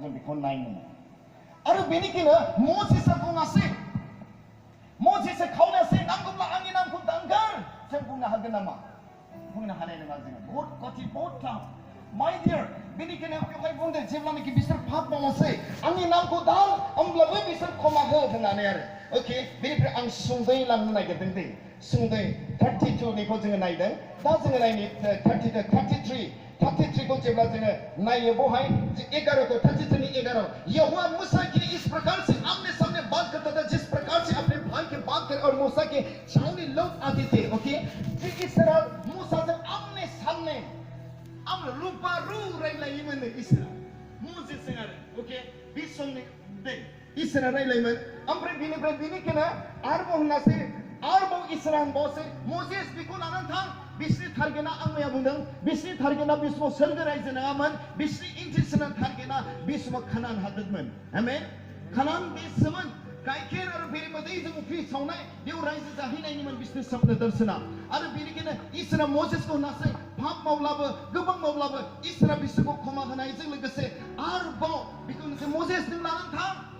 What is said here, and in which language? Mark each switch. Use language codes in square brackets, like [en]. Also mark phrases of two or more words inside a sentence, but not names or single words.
[brx] जों बेखौ नायनो आरो बेनिखायनो मजेसआ बुङासै मजेसआ खावलायासै नांगौब्ला आंनि नामखौ दांगार जों बुंनो हागोन नामा बुंनो हानाय नङा जोङो [hi] बहुत कठिन बहुत [en] tough my dear [brx] बेनिखायनो बेवहाय बुंदों जेब्लानाखि बिसोर पाप मावासै आंनि नामखौ दां होमब्लाबो बिसोर क्षमा हो होननानै आरो ओके बेनिफ्राय आं सुंदयै लांनो नागिरदों दै सुंदयै 32 निखौ जोङो नायदों दा जोङो नायनि [hi] 33 को [brx] जेब्ला जोङो नायो बहाय [hi] 11 को 33 नि 11 यहोवा मूसा के इस प्रकार से आमने सामने बात करता था जिस प्रकार से अपने भाई के बात कर और मूसा के सामने लोग आते थे ओके कि इस तरह मूसा से आमने सामने [brx] आम रूपारू रायलायोमोन इसोरा मोजेस आरो ओके बे समनि दै इसोरा रायलायोमोन ओमफ्राय बिनिफ्राय बिनिखायनो आरोबाव होननासै आरोबाव इसोरा होनबावसै मजेस बेखौ लानानै थां बिसोरनि टारगेटआ आं मैया बुंदों बिसोरनि टारगेटआ बे समाव सोरगो रायजो नङामोन बिसोरनि इन्टेन्सना टारगेटआ बे समाव खानान हादोरमोन आमेन खानान देशमोन गाइखेर आरो बेरेमोदैजों उफ्रि सावनाय बेयाव रायजो जाहैनायनिमोन बिसोरनि सपन दर्शना आरो बेनिखायनो इसोरा मजेसखौ होनासै पाप मावब्लाबो गोबां मावब्लाबो इसोरा बिसोरखौ क्षमा होनायजों लोगोसे आरोबाव बेखौ मोनसे मजेस नों लानानै थां